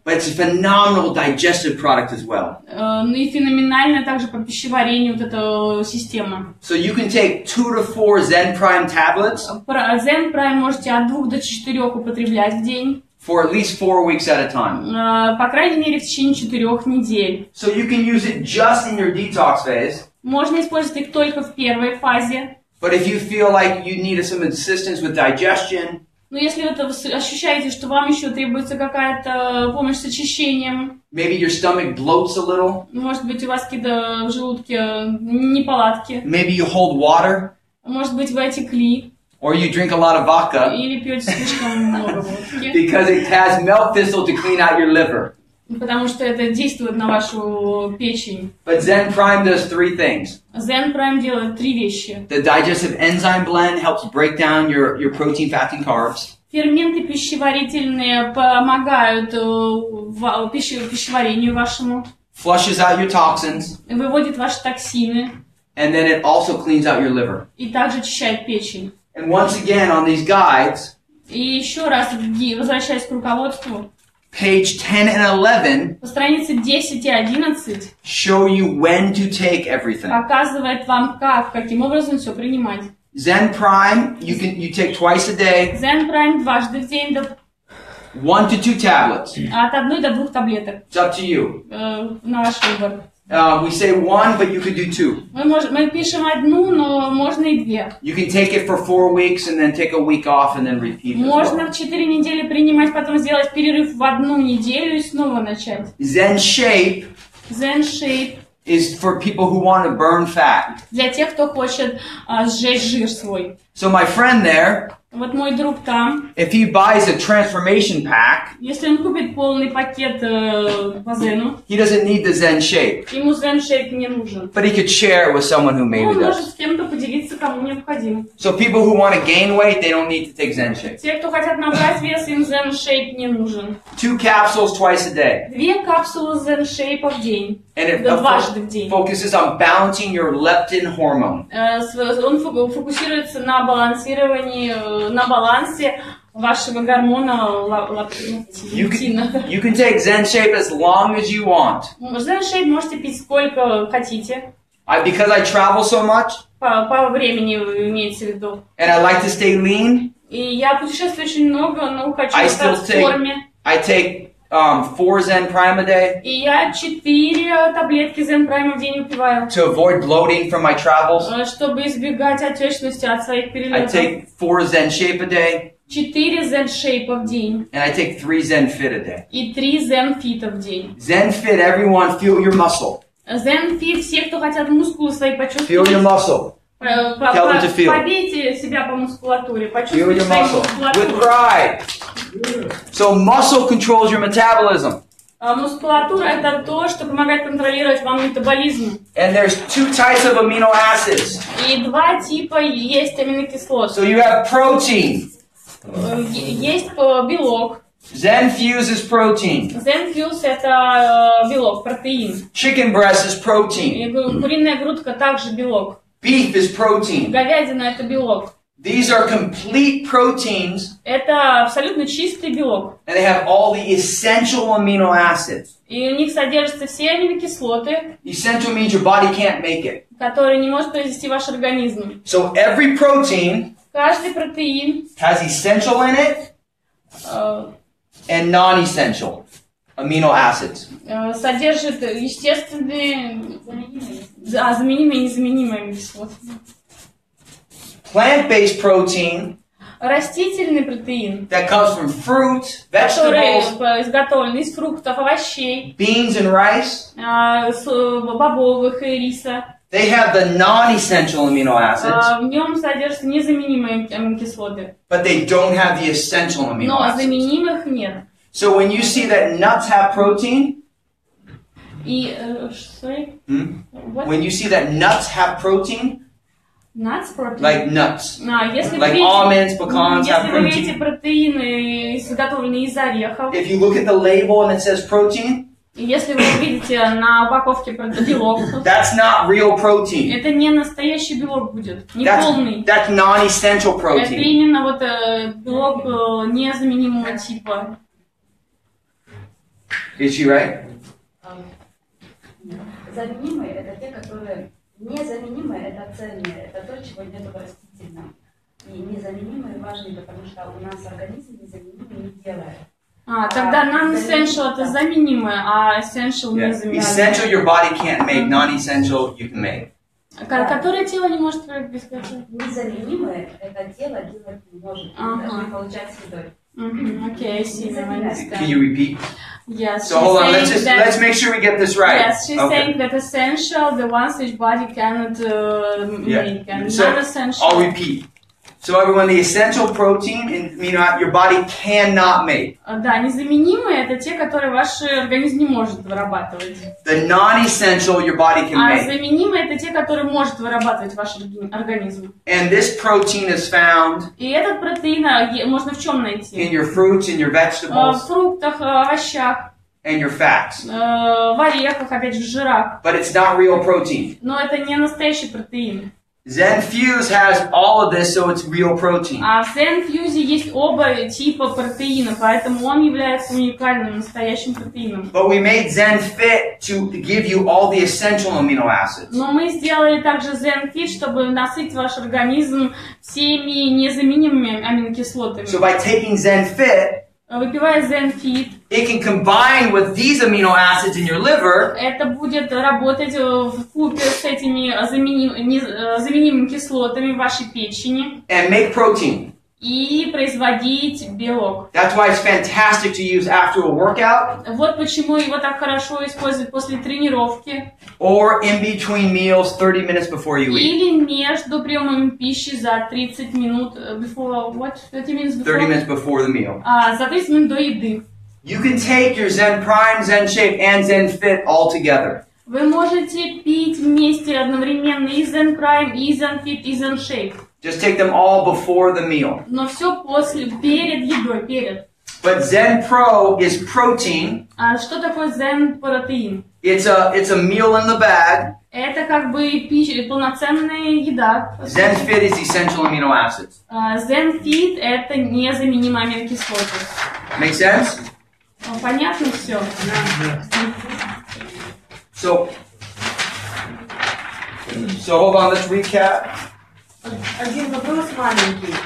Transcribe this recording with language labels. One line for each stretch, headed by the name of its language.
English: But it's a phenomenal digestive product as well.
Russian: Ну и феноменальная также по пищеварению вот эта система.
English: So you can take 2 to 4 Zen Prime tablets.
Russian: Zen Prime можете от 2 до 4 употреблять в день.
English: For at least 4 weeks at a time.
Russian: По крайней мере, в течение 4 недель.
English: So you can use it just in your detox phase.
Russian: Можно использовать их только в первой фазе.
English: But if you feel like you need some assistance with digestion,
Russian: но если вы ощущаете, что вам еще требуется какая-то помощь с очищением,
English: maybe your stomach bloats a little,
Russian: может быть, у вас какие-то в желудке неполадки,
English: maybe you hold water,
Russian: может быть, вы отекли,
English: or you drink a lot of vodka,
Russian: или пьете слишком много водки,
English: because it has milk thistle to clean out your liver.
Russian: Потому что это действует на вашу печень.
English: But Zen Prime does 3 things.
Russian: Zen Prime делает 3 вещи.
English: The digestive enzyme blend helps break down your protein, fat, and carbs.
Russian: Ферменты пищеварительные помогают пищеварению вашему.
English: Flushes out your toxins.
Russian: Выводит ваши токсины.
English: And then it also cleans out your liver.
Russian: И также очищает печень.
English: And once again, on these guides,
Russian: и еще раз, возвращаясь к руководству,
English: page 10 and 11
Russian: по странице 10 и 11
English: show you when to take everything.
Russian: Показывает вам, каким образом все принимать.
English: Zen Prime, you take twice a day.
Russian: Zen Prime дважды в день,
English: 1 to 2 tablets.
Russian: От 1 до 2 таблеток.
English: It's up to you.
Russian: На ваш выбор.
English: We say 1, but you could do 2.
Russian: Мы пишем 1, но можно и 2.
English: You can take it for 4 weeks and then take a week off and then repeat.
Russian: Можно в 4 недели принимать, потом сделать перерыв в 1 неделю и снова начать.
English: Zen Shape.
Russian: Zen Shape
English: is for people who want to burn fat.
Russian: Для тех, кто хочет сжечь жир свой.
English: So my friend there,
Russian: вот мой друг там,
English: if he buys a transformation pack,
Russian: если он купит полный пакет по Зену,
English: he doesn't need the Zen Shape.
Russian: Ему Zen Shape не нужен.
English: But he could share it with someone who maybe
Russian: он
English: does.
Russian: может с кем-то поделиться, кому необходимо.
English: So people who want to gain weight, they don't need to take Zen Shape.
Russian: Те, кто хотят набрать вес, им Zen Shape не нужен.
English: 2 capsules twice a day.
Russian: 2 капсулы Zen Shape в день.
English: And it
Russian: дважды в день.
English: Focuses on balancing your leptin hormone.
Russian: Он фокусируется на балансировании, на балансе вашего гормона лептина.
English: You can take Zen Shape as long as you want.
Russian: Zen Shape можете пить сколько хотите.
English: Because I travel so much.
Russian: По времени имеется в виду.
English: And I like to stay lean.
Russian: И я путешествую очень много, но хочу остаться в форме.
English: I take 4 Zen Prime a day.
Russian: И я 4 таблетки Zen Prime в день выпиваю.
English: To avoid bloating from my travels.
Russian: Чтобы избегать отечности от своих перелетов.
English: I take 4 Zen Shape a day.
Russian: 4 Zen Shape в день.
English: And I take 3 Zen Fit a day.
Russian: И 3 Zen Fit в день.
English: Zen Fit, everyone feel your muscle.
Russian: Zen Fit, все, кто хотят мускулы свои почувствовать.
English: Feel your muscle. Tell them to feel.
Russian: Побейте себя по мускулатуре, почувствуйте свою мускулатуру.
English: With pride. So muscle controls your metabolism.
Russian: Мускулатура это то, что помогает контролировать вам метаболизм.
English: And there's 2 types of amino acids.
Russian: И 2 типа есть аминокислот.
English: So you have protein.
Russian: Есть белок.
English: Zen Fuse is protein.
Russian: Zen Fuse это белок, протеин.
English: Chicken breast is protein.
Russian: Куриная грудка также белок.
English: Beef is protein.
Russian: Говядина это белок.
English: These are complete proteins.
Russian: Это абсолютно чистый белок.
English: And they have all the essential amino acids.
Russian: И у них содержатся все аминокислоты.
English: Essential means your body can't make it.
Russian: Которые не может произвести ваш организм.
English: So every protein
Russian: каждый протеин
English: has essential in it and non-essential amino acids.
Russian: Содержит естественные, заменимые и незаменимые аминокислоты.
English: Plant-based protein
Russian: растительный протеин,
English: that comes from fruit,
Russian: vegetables, который изготовлен из фруктов, овощей,
English: beans and rice,
Russian: бобовых и риса.
English: They have the non-essential amino acids.
Russian: В нем содержатся незаменимые аминокислоты.
English: But they don't have the essential amino
Russian: Но
English: acids.
Russian: заменимых нет.
English: So when you see that nuts have protein,
Russian: и,
English: when you see that nuts have protein, Nuts protein. Like nuts.
Russian: Если
English: like
Russian: видите,
English: almonds, pecans have
Russian: если вы видите
English: protein.
Russian: протеины, изготовленные из орехов,
English: If you look at the label and it says protein,
Russian: если вы видите на упаковке белок,
English: that's not real protein.
Russian: это не настоящий белок будет, не полный.
English: That's non-essential
Russian: Это
English: protein.
Russian: именно вот белок незаменимого типа.
English: Is she right?
Russian: Заменимые это те, которые незаменимые, это ценные, это то, чего нет в растительном. И незаменимые важны, потому что у нас организм незаменимый не делает. Тогда non-essential это заменимое, а essential незаменимое.
English: Essential your body can't make, non-essential you can make.
Russian: Которое тело не может произвести? Незаменимое это тело делать не может, даже получать едой.
English: Okay, I see. I understand. Can you repeat? Yes. So hold on, let's make sure we get this right. Yes, she's saying that essential, the ones which body cannot make, and non-essential. I'll repeat. So everyone, the essential protein your body cannot make.
Russian: Да, незаменимые это те, которые ваш организм не может вырабатывать.
English: The non-essential your body can make.
Russian: Заменимые это те, которые может вырабатывать ваш организм.
English: And this protein is found.
Russian: И этот протеин можно в чем найти?
English: In your fruits, in your vegetables.
Russian: В фруктах, овощах.
English: And your fats.
Russian: В орехах, опять же, в жирах.
English: But it's not real protein.
Russian: Но это не настоящий протеин.
English: ZEN Fuse has all of this, so it's real protein.
Russian: В ZEN Fuse есть оба типа протеина, поэтому он является уникальным, настоящим протеином.
English: But we made ZEN Fit to give you all the essential amino acids.
Russian: Но мы сделали также ZEN Fit, чтобы насытить ваш организм всеми незаменимыми аминокислотами.
English: So by taking ZEN Fit,
Russian: выпивая ZEN Fit,
English: it can combine with these amino acids in your liver.
Russian: Это будет работать в купе с этими заменимыми кислотами в вашей печени.
English: And make protein.
Russian: И производить белок.
English: That's why it's fantastic to use after a workout.
Russian: Вот почему его так хорошо использовать после тренировки.
English: Or in between meals 30 minutes before you eat.
Russian: Или между приемами пищи за 30 минут
English: before what? 30 minutes before? 30 minutes before the meal.
Russian: За 30 минут до еды.
English: You can take your ZEN Prime, ZEN Shape, and ZEN Fit all together.
Russian: Вы можете пить вместе одновременно и ZEN Prime, и ZEN Fit, и ZEN Shape.
English: Just take them all before the meal.
Russian: Но все перед едой, перед.
English: But ZEN Pro is protein.
Russian: Что такое ZEN протеин?
English: It's a meal in the bag.
Russian: Это как бы пища, полноценная еда.
English: ZEN Fit is essential amino acids.
Russian: ZEN Fit это незаменимые аминокислоты.
English: Make sense?
Russian: Понятно все?
English: So hold on, let's recap.
Russian: Один вопрос маленький.